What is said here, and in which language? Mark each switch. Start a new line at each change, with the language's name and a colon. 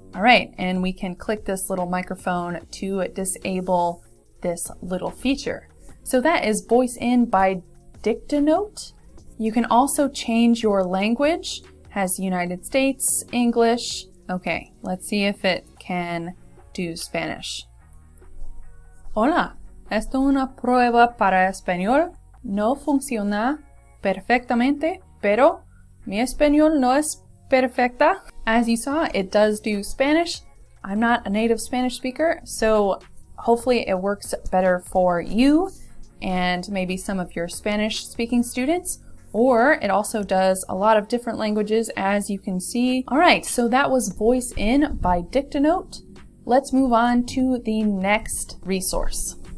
English: All right, and we can click this little microphone to disable this little feature. So that is Voice In by SpeechtoText. You can also change your language. Has United States, English. Okay, let's see if it can do Spanish.
Spanish: Hola, esto es una prueba para español. No funciona perfectamente, pero mi español no es perfecta.
English: As you saw, it does do Spanish. I'm not a native Spanish speaker, so hopefully it works better for you and maybe some of your Spanish speaking students, or it also does a lot of different languages, as you can see. All right, so that was Voice In by SpeechtoText. Let's move on to the next resource.